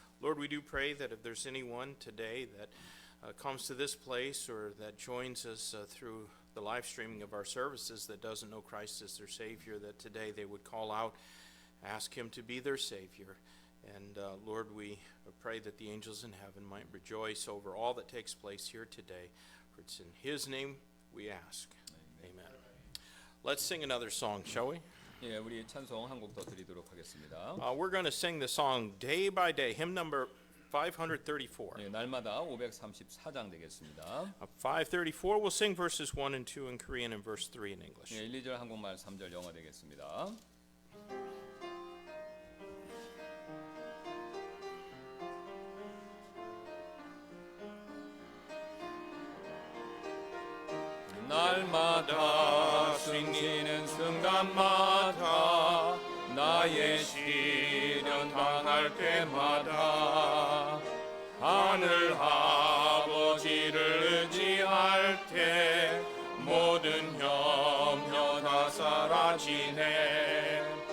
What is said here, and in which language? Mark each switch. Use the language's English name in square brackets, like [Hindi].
[English] Lord, we do pray that if there's anyone today that comes to this place or that joins us through the live streaming of our services that doesn't know Christ as their Savior, that today they would call out, ask Him to be their Savior. And Lord, we pray that the angels in heaven might rejoice over all that takes place here today. For it's in His name we ask. Amen. Let's sing another song, shall we? [Korean] 예, 우리 찬송 한 곡 더 드리도록 하겠습니다. [English] We're going to sing the song Day by Day, hymn number 534. [Korean] 예, 날마다 534장 되겠습니다. [English] 534, we'll sing verses 1 and 2 in Korean and verse 3 in English. [Korean] 예, 1, 2절 한국말, 3절 영어 되겠습니다. 날마다 숨쉬는 순간마다 나의 시련 당할 때마다 하늘 아버지를 의지할 때 모든 염려 다 사라지네.